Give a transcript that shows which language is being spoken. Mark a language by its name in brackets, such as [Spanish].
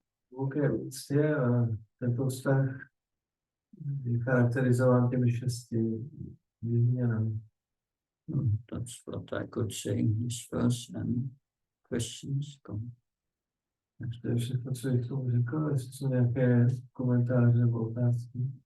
[Czech] Hluboké úctě a tento vztah je charakterizován těmi 6 výměnami. [English] That's what I could say in this verse, and questions come. [Czech] To je všechno, co bych tomu řekl, jestli jsou nějaké komentáře nebo otázky.